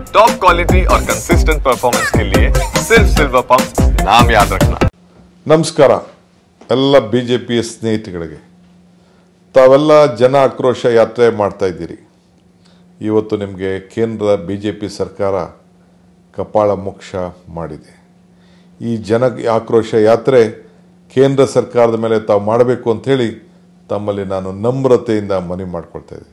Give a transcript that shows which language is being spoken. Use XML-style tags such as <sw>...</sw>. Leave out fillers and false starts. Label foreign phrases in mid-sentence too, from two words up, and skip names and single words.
<en>top quality</en> <hi>और</hi> <en>consistent performance</en> <hi>के लिए सिर्फ सिल्वर पंप नाम याद रखना।</hi> <kn>ನಮಸ್ಕಾರ ಎಲ್ಲ ಬಿಜೆಪಿಯ ಸ್ನೇಹಿತರಿಗೆ ತಾವೆಲ್ಲ ಜನ ಆಕ್ರೋಶ ಯಾತ್ರೆ ಮಾಡ್ತಾ ಇದ್ದೀರಿ। ಇವತ್ತು ನಿಮಗೆ ಕೇಂದ್ರ ಬಿಜೆಪಿ ಸರ್ಕಾರ ಕಪಾಳ ಮೋಕ್ಷ ಮಾಡಿದೆ। ಈ ಜನ ಆಕ್ರೋಶ ಯಾತ್ರೆ ಕೇಂದ್ರ ಸರ್ಕಾರದ ಮೇಲೆ ತಾವು ಮಾಡಬೇಕು ಅಂತ ಹೇಳಿ ತಮ್ಮಲ್ಲಿ ನಾನು ನಮ್ರತೆಯಿಂದ ಮನವಿ ಮಾಡ್ಕೊಳ್ತಾ ಇದ್ದೀನಿ।</kn>